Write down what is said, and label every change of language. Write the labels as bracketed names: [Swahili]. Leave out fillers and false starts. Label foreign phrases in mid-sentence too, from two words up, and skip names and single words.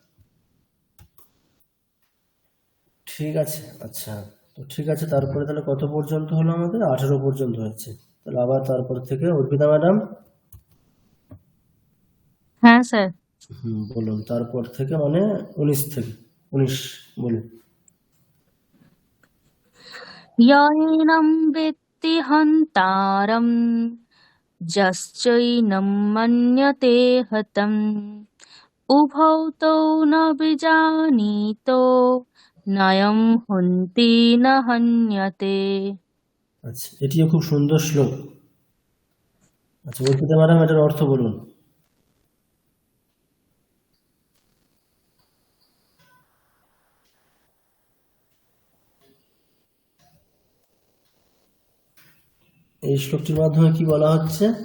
[Bangla] ঠিক আছে, আচ্ছা তো ঠিক আছে। তারপরে তাহলে কত পর্যন্ত হলো আমাদের? 18 পর্যন্ত হয়েছে। তাহলে আবার তারপর থেকে অর্পিতা ম্যাডাম। হ্যাঁ স্যার। বলুন তারপর থেকে, মানে 19 থেকে 19 বলুন। [Sanskrit] यैनं वेत्ति हन्तारं यश्चैनं मन्यते हतम् उभौ तौ न विजानीतो नयं हन्ति न हन्यते। [Bangla] আচ্ছা, এটিও খুব সুন্দর শ্লোক। আচ্ছা অর্পিতা ম্যাডাম, এটার অর্থ বলুন। এই শ্লোকটির মাধ্যমে কি বলা হচ্ছে?